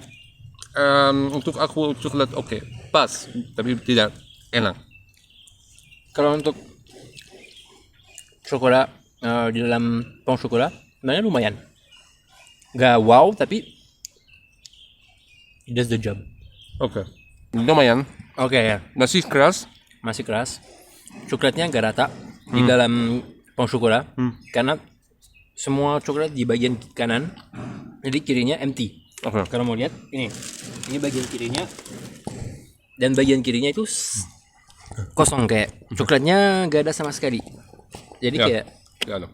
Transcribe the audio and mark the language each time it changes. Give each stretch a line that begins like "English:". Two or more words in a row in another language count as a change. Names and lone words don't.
Indonesian: Untuk aku coklat oke, pas, tapi tidak enak. Kalau untuk coklat di dalam pain coklat, sebenarnya lumayan. Nggak wow tapi
English: It does the job.
Indonesian: Oke. Lumayan. Oke ya. Masih keras. Masih keras. Coklatnya agak rata di dalam pain chocolat karena semua coklat di bagian kanan, jadi kirinya empty. Oke. Kalau mau lihat ini bagian kirinya dan bagian kirinya itu kosong kayak coklatnya gak ada sama sekali. Jadi Ya. kayak Ya, no.